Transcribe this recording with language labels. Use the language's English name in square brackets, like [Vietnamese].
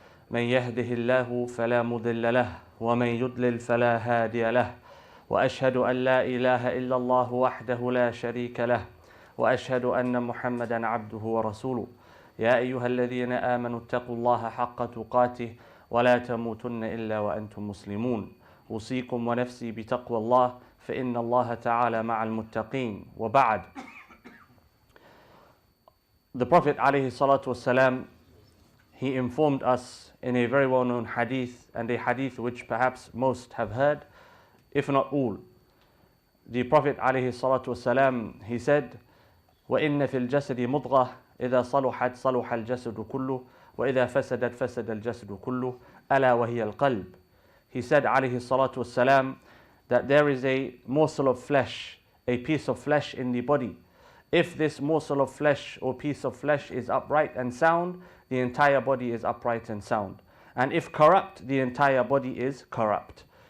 [Arabic] من يهده الله فلا مضل له ومن يضلل فلا هادي له، وأشهد أن لا إله إلا الله وحده لا شريك له، وأشهد أن محمدا عبده ورسوله. يا أيها الذين آمنوا اتقوا الله حق تقاته ولا تموتن إلا وأنتم مسلمون. أوصيكم ونفسي بتقوى الله فإن الله تعالى مع المتقين. وبعد. [English] The Prophet ﷺ, he informed us in a very well-known hadith, and a hadith which perhaps most have heard, if not all. The Prophet ﷺ, he said, [Arabic] وَإِنَّ فِي الْجَسَدِ مُضْغَةً إِذَا صَلُحَتْ صَلُحَ الْجَسَدُ كُلُّهُ وَإِذَا فَسَدَتْ فَسَدَ الْجَسَدُ كُلُّهُ أَلَا وَهِيَ الْقَلْبُ. [English] He said ﷺ, that there is a morsel of flesh, a piece of flesh in the body. If this morsel of flesh or piece of flesh is upright and sound, the entire body is upright and sound. And if corrupt, the entire body is corrupt.